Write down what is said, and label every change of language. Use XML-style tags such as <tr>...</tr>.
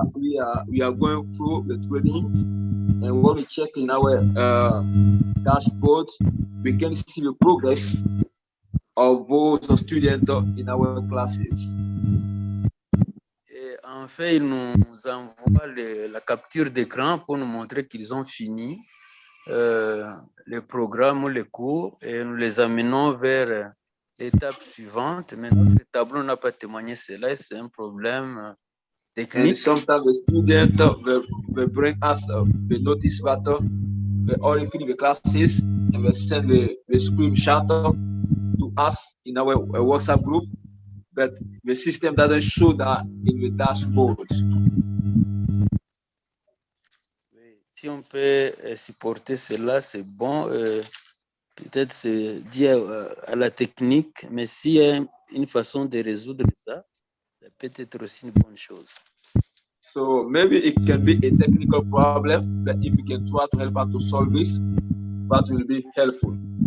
<en>We are going through the training, and when we check in our dashboard, we can see the progress of those students in our classes.</en> <fr>Et en fait, ils nous envoient la capture d'écran pour nous montrer qu'ils ont fini le programme ou les cours et nous les amenons vers l'étape suivante. Mais notre tableau n'a pas témoigné cela et c'est un problème technique.</fr> <en>And sometimes the student will bring us the notice that we already finished the classes and will send the screenshot to us in our WhatsApp group, but the system doesn't show that in the dashboard.</en> <fr>Si on peut supporter cela, c'est bon. Peut-être c'est dû à la technique, mais s'il y a une façon de résoudre ça, ça peut être aussi une bonne chose.</fr> <en>So maybe it can be a technical problem, but if you can try to help us to solve it, that will be helpful.</en>